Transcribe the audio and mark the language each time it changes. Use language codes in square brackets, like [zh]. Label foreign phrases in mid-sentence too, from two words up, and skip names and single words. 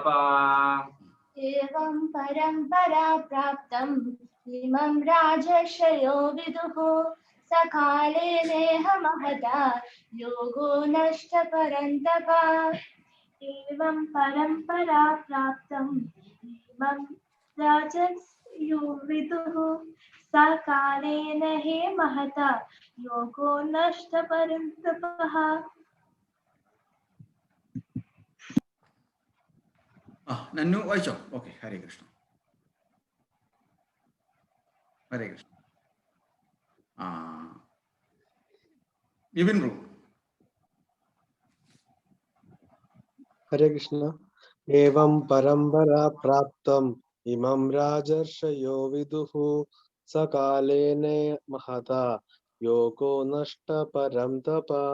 [sa] एवं परंपरा प्राप्तम् इमं राजर्षयो विदुः सकाले नेह महता योगो नष्ट परन्तप. एवं परंपरा प्राप्तम् इमं राजर्षयो विदुः सकाले नेह महता योगो नष्ट परन्तपः. [ml] നന്നു വായിച്ചോ? ഓക്കെ. ഹരേ കൃഷ്ണ. ഹരേ കൃഷ്ണ. വിപിൻ പ്രഭു. [sa] हरे कृष्ण. एवं परंपरा प्राप्तम् इमं राजर्षयो विदुः सकाले नेह महता योगो नष्ट परन्तप.